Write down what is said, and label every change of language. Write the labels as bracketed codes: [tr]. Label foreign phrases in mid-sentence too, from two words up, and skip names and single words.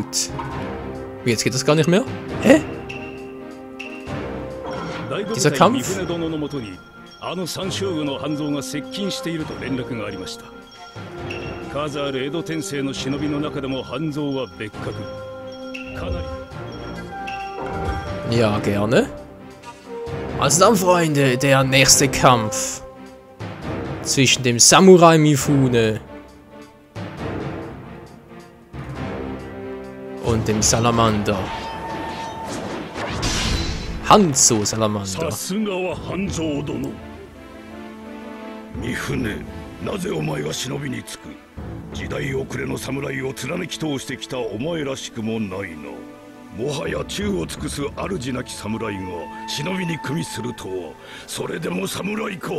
[de] Jetzt geht das gar nicht mehr? Hä? Dieser Kampf? [ja] あの三将軍の半蔵が接近していると連絡がありました。数ある江戸天聖の忍びの中でも半蔵は別格。かなり。 [de] Ja, gerne. Also dann, Freunde, der nächste Kampf zwischen dem Samurai Mifune und dem Salamander. Hanzo Salamander. [ja] さすがは半蔵殿。三船、なぜお前が忍びにつく？時代遅れの侍を貫き通してきたお前らしくもないな。もはや宙を尽くす主なき侍が忍びに組みするとは、それでも侍か。